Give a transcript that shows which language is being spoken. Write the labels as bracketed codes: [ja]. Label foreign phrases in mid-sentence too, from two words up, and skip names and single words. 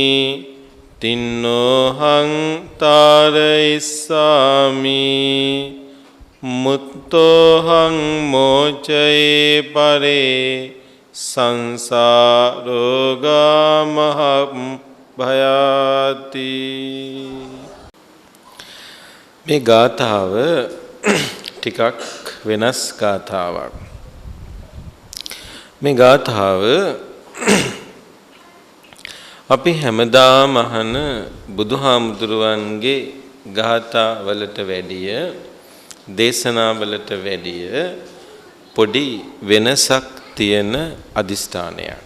[pi] තින්නෝහං තාරයිසාමි මුත්තෝහං මෝචයේ පරේ සංසාරෝගා මහම් භයාති. [si] මේ ගාථාව ටිකක් වෙනස් ගාථාවක්. මේ ගාථාව අපි හැමදාම අහන බුදුහාමුදුරුවන්ගේ ගාථාවලට වැඩිය දේශනාවලට වැඩිය පොඩි වෙනසක් තියෙන අදිස්ථානයක්.